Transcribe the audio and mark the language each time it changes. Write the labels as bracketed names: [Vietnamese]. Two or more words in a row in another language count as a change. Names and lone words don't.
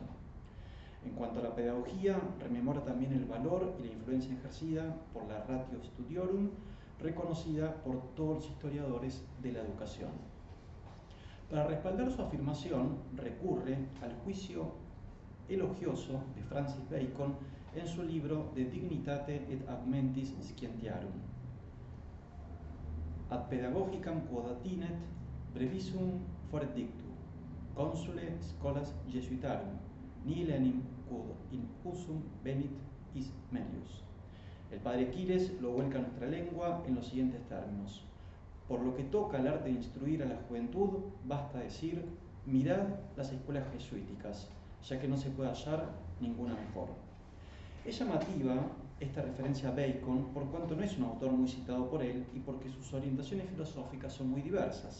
[Spanish] En cuanto a la pedagogía, rememora también el valor y la influencia ejercida por la Ratio Studiorum, reconocida por todos los historiadores de la educación. Para respaldar su afirmación, recurre al juicio elogioso de Francis Bacon en su libro De Dignitate et Augmentis Scientiarum. [Latin] Ad pedagogicam quod attinet brevissimum foret dictu, consule scholas Jesuitarum, nihil enim quod in usum venit is melius. [Spanish] El padre Quíles lo vuelca a nuestra lengua en los siguientes términos. Por lo que toca al arte de instruir a la juventud, basta decir, mirad las escuelas jesuíticas, ya que no se puede hallar ninguna mejor. Es llamativa esta referencia a Bacon por cuanto no es un autor muy citado por él y porque sus orientaciones filosóficas son muy diversas.